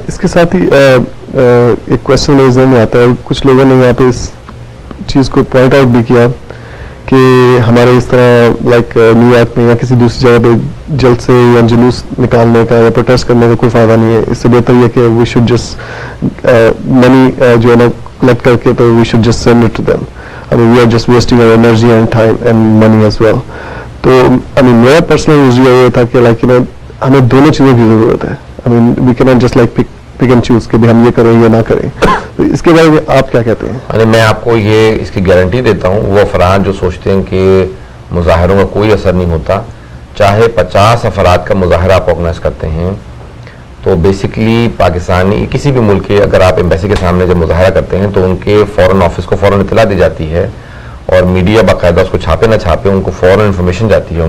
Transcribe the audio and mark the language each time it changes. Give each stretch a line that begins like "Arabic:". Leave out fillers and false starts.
Urdu: اس کے ساتھ ہی ایک کوشچن میرے ذہن میں آتا ہے، کچھ لوگوں نے یہاں پہ اس چیز کو پوائنٹ آؤٹ بھی کیا کہ ہمارے اس طرح لائک نیو یارک میں یا کسی دوسری جگہ پہ جلد سے یا جلوس نکالنے کا یا پروٹیسٹ کرنے کا کوئی فائدہ نہیں ہے. اس سے بہتر یہ کہ
English: we should just
Urdu: منی جو ہے نا کلیکٹ کر کے، تو
English: We should just send it to them. I mean, we are just wasting our energy and time and money as well.
Urdu: تو میرا پرسنل ویو یہ تھا کہ لائک ہمیں دونوں چیزوں کی ضرورت ہے.
English: I mean, we cannot just like pick and choose
Urdu: کہ ہم یہ کریں یا نہ کریں. اس کے بارے میں آپ کیا کہتے ہیں؟ میں آپ کو یہ اس کی گارنٹی دیتا ہوں، وہ افراد جو سوچتے ہیں کہ مظاہروں کا کوئی اثر نہیں ہوتا، چاہے 50 افراد کا مظاہرہ آپ آرگنائز کرتے ہیں تو بیسکلی پاکستانی کسی بھی ملک کے، اگر آپ ایمبیسی کے سامنے جب مظاہرہ کرتے ہیں تو ان کے فورن آفس کو فوراً اطلاع دی جاتی ہے اور میڈیا باقاعدہ اس کو چھاپے نہ چھاپے ان کو فوراً انفارمیشن جاتی ہے.